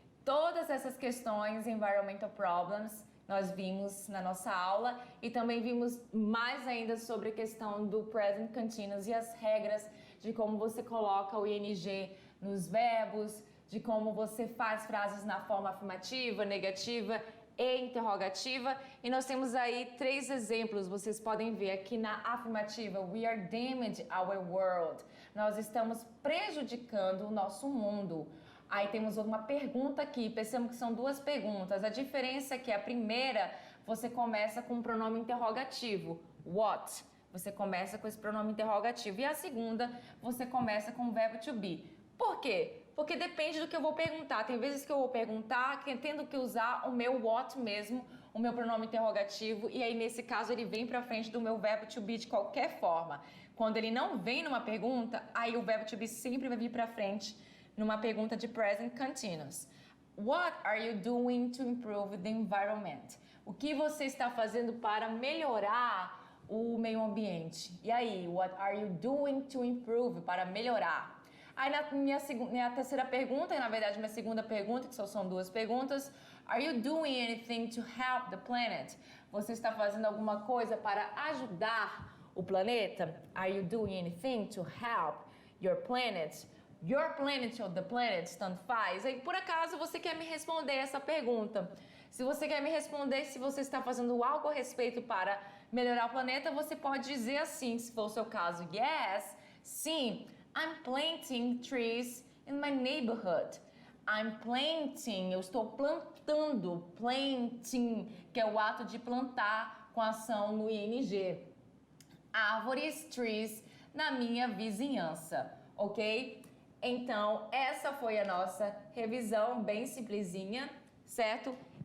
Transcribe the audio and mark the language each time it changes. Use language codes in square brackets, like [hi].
[pt] Todas essas questões, environmental problems, nós vimos na nossa aula e também vimos mais ainda sobre a questão do present continuous e as regras de como você coloca o ing nos verbos, de como você faz frases na forma afirmativa, negativa e interrogativa. E nós temos aí 3 exemplos, vocês podem ver aqui na afirmativa. [en] We are damaging our world. [pt] Nós estamos prejudicando o nosso mundo. Aí temos uma pergunta aqui, pensamos que são 2 perguntas. A diferença é que a primeira, você começa com o pronome interrogativo, what? Você começa com esse pronome interrogativo. E a segunda, você começa com o verbo to be. Por quê? Porque depende do que eu vou perguntar. Tem vezes que eu vou perguntar que tendo que usar o meu what mesmo, o meu pronome interrogativo, e aí nesse caso ele vem pra frente do meu verbo to be de qualquer forma. Quando ele não vem numa pergunta, aí o verbo to be sempre vai vir pra frente numa pergunta de present continuous. [en] What are you doing to improve the environment? [pt] O que você está fazendo para melhorar o meio ambiente? E aí, [en] what are you doing to improve, [pt] para melhorar? Aí na minha terceira pergunta, e na verdade minha segunda pergunta, que só são 2 perguntas, [en] are you doing anything to help the planet? [pt] Você está fazendo alguma coisa para ajudar o planeta? [en] Are you doing anything to help your planet? Your planet [pt] ou [en] the planet, [pt] tanto faz. Aí por acaso você quer me responder essa pergunta? Se você quer me responder se você está fazendo algo a respeito para melhorar o planeta, você pode dizer assim, se for o seu caso, yes, sim. [en] I'm planting trees in my neighborhood. I'm planting, [pt] eu estou plantando, planting, que é o ato de plantar com ação no ing. Árvores, trees, na minha vizinhança, ok? Então, essa foi a nossa revisão bem simplesinha, certo?